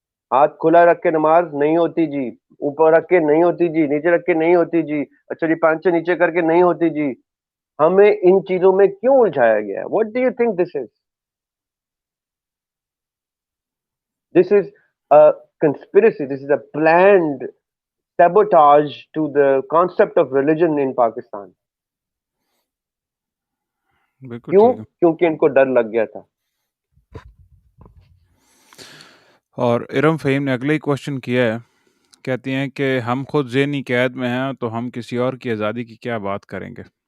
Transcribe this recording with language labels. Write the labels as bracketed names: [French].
[Urdu] ہاتھ کھلا رکھ کے نماز نہیں ہوتی جی، اوپر رکھ کے نہیں ہوتی جی، نیچے رکھ کے نہیں ہوتی جی، اچھا جی پانچے نیچے کر کے نہیں ہوتی جی. ہمیں ان چیزوں میں کیوں الجھایا گیا ہے؟ [English] What do you think this is? This is a conspiracy. This is a planned sabotage to the concept of religion in Pakistan. [Urdu] بالکل کیوں؟ ٹھیک ہے. کیونکہ ان کو ڈر لگ گیا تھا. اور ارم فہیم نے اگلے ہی کوشچن کیا ہے، کہتی ہیں کہ ہم خود ذہنی قید میں ہیں تو ہم کسی اور کی آزادی کی کیا بات کریں گے.